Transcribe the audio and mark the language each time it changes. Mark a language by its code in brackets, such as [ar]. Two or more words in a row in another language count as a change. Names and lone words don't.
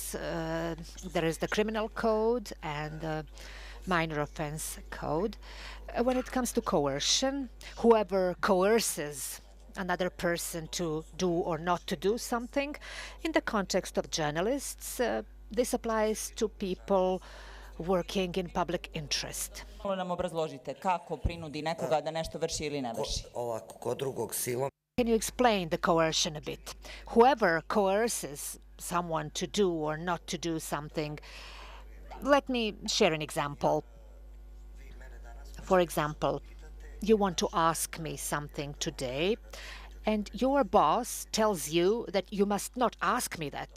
[en] There is the criminal code and minor offense code. When it comes to coercion, whoever coerces another person to do or not to do something, in the context of journalists, this applies to people working in public interest. [sr] Malo nam obrazložite kako prinudi nekoga da nešto vrši ili ne vrši. [en] Can you explain the coercion a bit? Whoever coerces someone to do or not to do something, let me share an example. For example, you want to ask me something today, and your boss tells you that you must not ask me that.